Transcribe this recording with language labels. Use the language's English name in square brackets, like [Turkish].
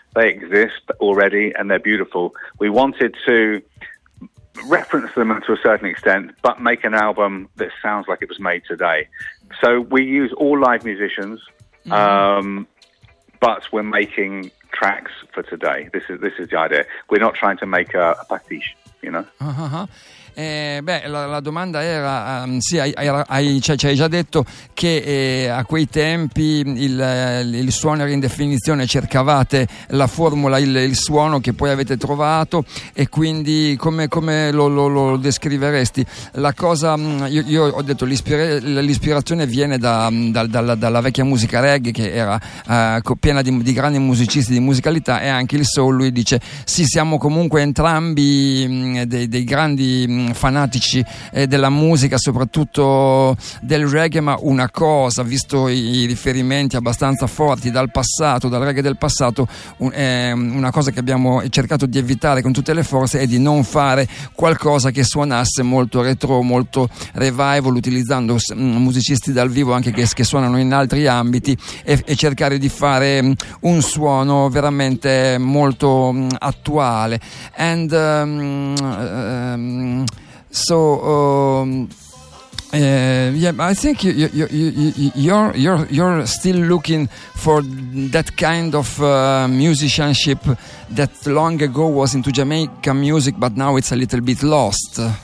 [English] They exist already and they're beautiful. We wanted to reference them to a certain extent, but make an album that sounds like it was made today. So we use all live musicians, but we're making tracks for today. This is the idea. We're not trying to make a pastiche. you know. Uh-huh. [Italian] La domanda era, sì, hai già detto che a quei tempi il suono era in definizione, cercavate la formula, il suono che poi avete trovato, e quindi come lo descriveresti? La cosa, io ho detto, l'ispirazione viene dalla vecchia musica reggae, che era piena di grandi musicisti, di musicalità, e anche il soul. Lui dice, sì, siamo comunque entrambi dei grandi fanatici della musica, soprattutto del reggae, ma una cosa, visto i riferimenti abbastanza forti dal passato, dal reggae del passato, una cosa che abbiamo cercato di evitare con tutte le forze è di non fare qualcosa che suonasse molto retro, molto revival, utilizzando musicisti dal vivo anche che suonano in altri ambiti, e cercare di fare un suono veramente molto attuale. [English] And so yeah, I think you're still looking for that kind of musicianship that long ago was into Jamaican music, but now it's a little bit lost.